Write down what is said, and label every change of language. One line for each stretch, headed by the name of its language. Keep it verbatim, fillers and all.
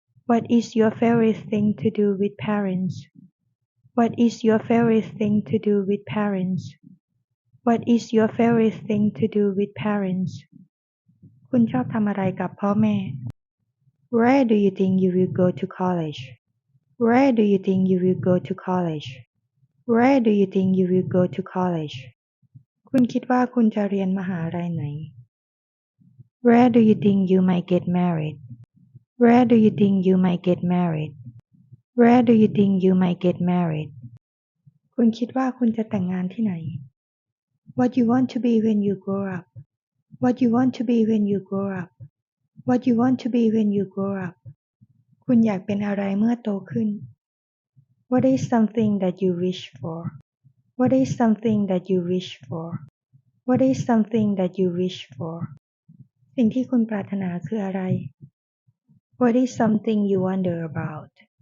English: What is your favorite thing to do with parents What is your favorite thing to do with parents What is your favorite thing to do with parents
Thai: คุณชอบทำอะไรกับพ่อแม่
English: Where do you think you will go to college Where do you think you will go to college Where do you think you will go to college
Thai: คุณคิดว่าคุณจะเรียนมหาลัยไหน
English: Where do you think you might get married? Where do you think you might get married? Where do you think you might get married?
Thai: คุณคิดว่าคุณจะแต่งงานที่ไหน
English: What you want to be when you grow up? What you want to be when you grow up? What you want to be when you grow up?
Thai: คุณอยากเป็นอะไรเมื่อโตขึ้น
English: What is something that you wish for? What is something that you wish for? What is something that you wish for?
Thai: สิ่งที่คุณปรารถนาคืออะไร
English: What is something you wonder about?